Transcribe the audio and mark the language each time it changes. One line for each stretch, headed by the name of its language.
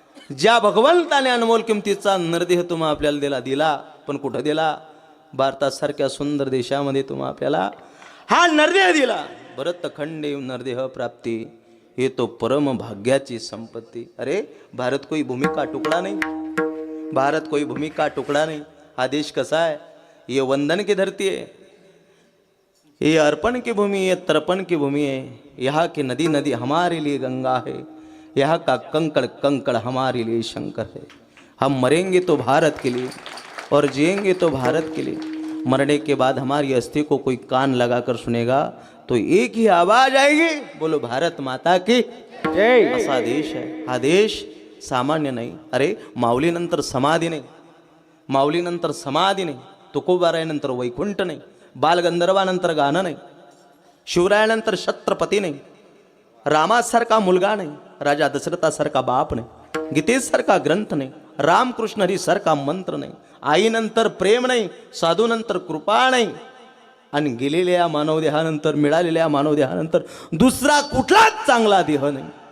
Marathi: ज्या भगवंताने अनमोल किमतीचा नरदेह तुम्हा आपल्याला दिला. पण कुठं दिला? भारतासारख्या सुंदर देशामध्ये तुम्हा आपल्याला हा नरदेह दिला. भरतखंडे नरदेह प्राप्ती, हे तो परम भाग्याची संपत्ती.
Hindi: अरे भारत कोई भूमि का टुकड़ा नहीं, भारत कोई भूमि का टुकड़ा नहीं.
Marathi: हा देश कसा है?
Hindi: ये वंदन की धरती है, ये अर्पण की भूमि, ये तर्पण की भूमि है. यहाँ की नदी नदी हमारे लिए गंगा है, यहाँ का कंकड़ कंकड़ हमारे लिए शंकर है. हम मरेंगे तो भारत के लिए और जिएंगे तो भारत के लिए. मरने के बाद हमारी अस्थि को कोई कान लगाकर सुनेगा तो एक ही आवाज आएगी, बोलो भारत माता की जय.
Marathi: असा देश आहे. हा देश सामान्य नाही. अरे माऊलीनंतर समाधी नाही, माऊलीनंतर समाधी नाही, तुकोबारायनंतर वैकुंठ नाही, बालगंधर्वानंतर गाणं नाही, शिवरायानंतर छत्रपती नाही, रामासारखा मुलगा नाही, राजा दशरथासारखा बाप नाही, गीतेसारखा ग्रंथ नाही, रामकृष्ण हरीसारखा मंत्र नाही, आईनंतर प्रेम नाही, साधूनंतर कृपा नाही, आणि गेलेल्या मानवदेहानंतर मिळालेल्या मानवदेहानंतर दुसरा कुठलाच चांगला देह नाही.